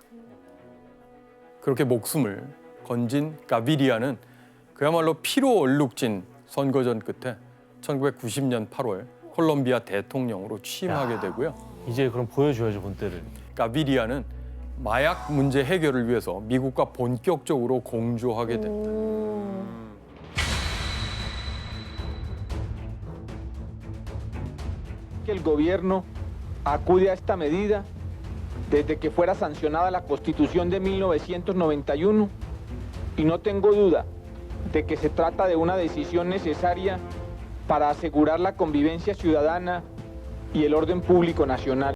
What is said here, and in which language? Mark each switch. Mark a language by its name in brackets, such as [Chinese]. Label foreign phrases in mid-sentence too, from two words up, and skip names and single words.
[Korean] 그렇게 목숨을 건진 가비리아는 그야말로 피로 얼룩진 선거전 끝에 1990년 8월 콜롬비아 대통령으로 취임하게 되고요. 이제 그럼 보여줘야죠 본때를. 가비리아는 마약 문제 해결을 위해서 미국과 본격적으로 공조하게 됩니다. [Spanish] Que el gobierno acude a esta medida desde que fuera sancionada la Constitución de 1991 y no tengo duda de que se trata de una decisión necesaria para asegurar la convivencia ciudadana y el orden público nacional.